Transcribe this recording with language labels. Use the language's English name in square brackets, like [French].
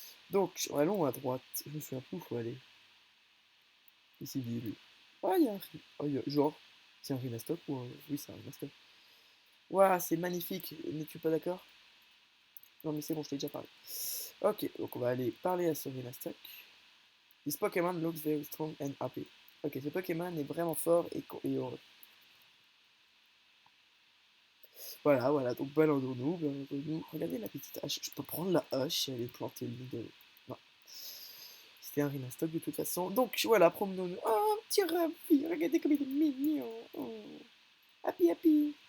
[French] Donc, allons à droite. Je me souviens plus où il faut aller. Ici, ville. Ah, il y a un genre, c'est un Rhinastock ou un. Oui, c'est un Rhinastock. Waouh, c'est magnifique. N'es-tu pas d'accord? Non, mais c'est bon, je t'ai déjà parlé. Ok, donc on va aller parler à ce Rhinastock. [English] This Pokémon looks very strong and happy. [French] Ok, ce Pokémon est vraiment fort et heureux. Voilà, voilà, donc baladons-nous, baladons-nous. Regardez la petite hache. Je peux prendre la hache et aller planter le nid de. Non, c'était un Rhinastock de toute façon. Donc voilà, promenons-nous. Oh, petit ravi, regardez comme il est mignon. Oh. [English] Happy, happy.